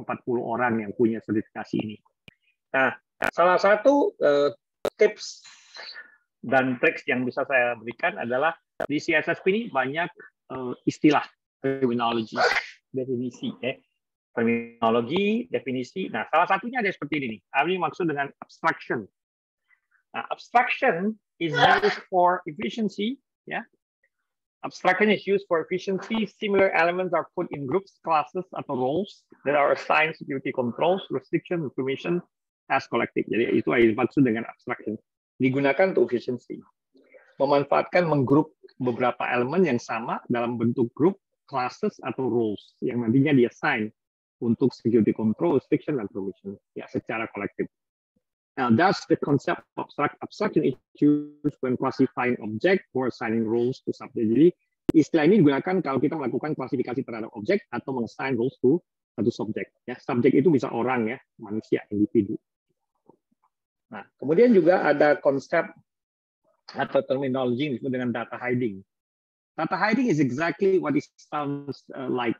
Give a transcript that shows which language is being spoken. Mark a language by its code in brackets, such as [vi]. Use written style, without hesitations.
[id] orang yang punya sertifikasi ini. Nah, salah satu tips dan trik yang bisa saya berikan adalah di CSSP ini banyak istilah, terminologi, definisi, terminologi, definisi. Nah, salah satunya ada seperti ini. Ini maksud dengan abstraction. [en] Nah, abstraction is used for efficiency, ya. Abstraction is used for efficiency. Similar elements are put in groups, classes, [id] atau [en] roles that are assigned security controls, restriction, information as collective. [id] Jadi itu yang dimaksud dengan abstraction. Digunakan untuk efficiency. Memanfaatkan menggrup beberapa elemen yang sama dalam bentuk group, classes, atau roles yang nantinya di-assign untuk security control, restriction, dan permission ya secara kolektif. [en] Now, that's the concept of abstraction is used when classifying object or assigning roles to subject. [id] Jadi, istilah ini digunakan kalau kita melakukan klasifikasi terhadap objek atau meng-assign roles to satu subjek. Ya, subjek itu bisa orang, ya, manusia, individu. Nah, kemudian juga ada konsep atau terminologi yang disebut dengan data hiding. [en] Data hiding is exactly what it sounds like.